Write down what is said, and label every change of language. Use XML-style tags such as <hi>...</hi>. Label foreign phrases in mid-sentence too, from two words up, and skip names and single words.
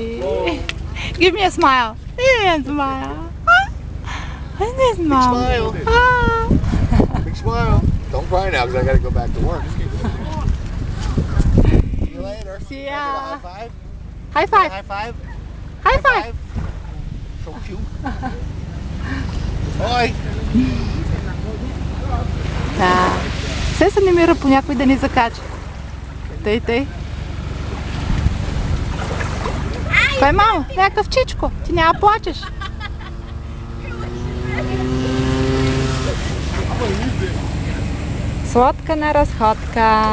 <en>Give me a smile. Give me a smile. Give me a smile. smile. Big smile. Don't cry now because I got to go back to work. See you later. See Give ya. it a high five. High five. High five. High five. So cute.</en> <bg>Ой! Да. Все се намира по някой да ни закача. Тъй, тъй. Кой, мамо? Някакъв чичко. Ти няма плачеш. Сладка на разходка.</bg>